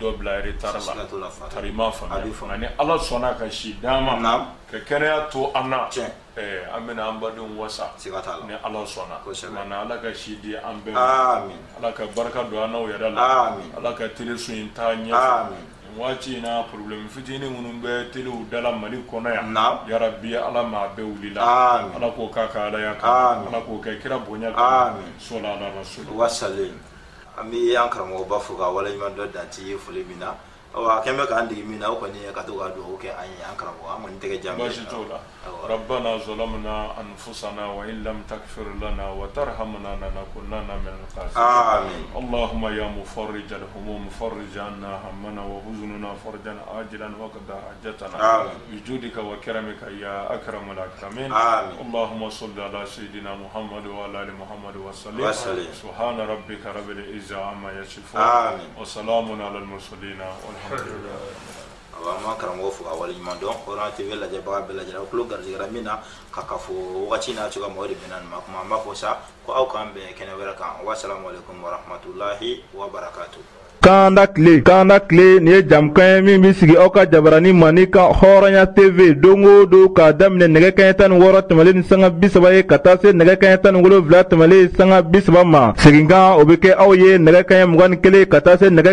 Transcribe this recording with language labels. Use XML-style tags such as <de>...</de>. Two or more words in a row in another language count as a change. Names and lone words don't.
<bm>dɔ bila retard la karima faamu ni Ala sɔnna ka si d'an ma ka kɛnɛya to an na an bɛna an badenw wasa ni Ala sɔnna mana Ala ka si di an bɛɛ ma Ala ka barika don an n'aw yɛrɛ la Ala ka teleso in taa ɲɛfɛ waati in na problème fitinin minnu bɛ telew dala Mali kɔnɔ yan yarabi Ala ma bɛɛ wulila Ala k'o k'a ka alaya kan Ala k'o kɛ kira bonya kan</bm> <ar>صلى على الرسول</ar> <bm>wasale an bɛ an karamɔgɔba fo ka waleɲuman dɔ danti ye foli min na a kɛn bɛ k'an dege min na o kɔni ye ka to ka dugawu kɛ an ye an karamɔgɔ an kɔni tɛgɛ jan baasi t'o la</bm> <ar>ربنا ظلمنا أنفسنا وإن لم تغفر لنا وترحمنا لنكونن من الخاسرين اللهم يا مفرج الهموم فرج عنا همنا وحزننا فرجا عاجلا واقض حاجتنا بجودك وكرمك يا أكرم الأكرمين اللهم صل على سيدنا محمد وعلى آل محمد وسلم سبحان ربك رب العزة عما يصفون وسلام على المرسلين</ar> <bm>ma karamɔgɔ fo ka waleɲuman dɔn Hɔrɔnya TV lajɛbaga bɛɛ lajɛlen kulo garijɛgɛra min na ka fɔ wagati n'a cogoya mɔgɔ de bɛna nin ma kuma an b'a fɔ sa ko aw k'an bɛn kɛnɛ wɛrɛ kan</bm> <ar>والسلام عليكم ورحمة الله وبركاته</ar> <bm>Kanda kile nin ye jamukan ye min bɛ sigi aw ka jabaranin ma ni kan Hɔrɔnya TV don o don k'a daminɛ nɛgɛ kanɲɛ 16 tɛmɛlen ni sanga 30 ye ka taa se nɛgɛ kanɲɛ 17 tɛmɛlen sanga 30 ma seginkan o bɛ kɛ aw ye nɛgɛ kanɲɛ 21 ka taa se nɛgɛ</bm>